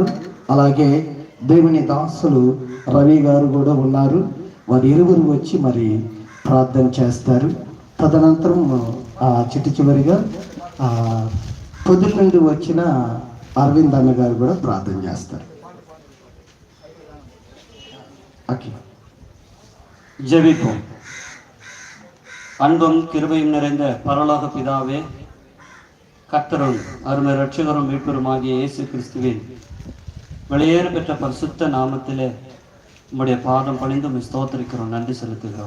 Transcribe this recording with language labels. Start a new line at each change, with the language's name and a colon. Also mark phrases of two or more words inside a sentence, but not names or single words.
Telugu: అలాగే దేవుని దాసులు రవి గారు కూడా ఉన్నారు. వారు ఇరువురు వచ్చి మరి ప్రార్థన చేస్తారు. తదనంతరం చిట్టు చివరిగా పొద్దుల నుండి వచ్చిన అరవింద్ అన్న గారు కూడా ప్రార్థన చేస్తారు. ఓకే,
Tamil: ஜெபிப்போம். அன்பும் கிருபையும் நிறைந்த பரலோக பிதாவே, கர்த்தரும் அருமை ரட்சகரும் மீட்பருமாகிய இயேசு கிறிஸ்துவின் வெளியேறு பெற்ற பரிசுத்த நாமத்திலே உம்முடைய பாதம் பணிந்து ஸ்தோத்திரிக்கிறோம், நன்றி செலுத்துகிறோம்.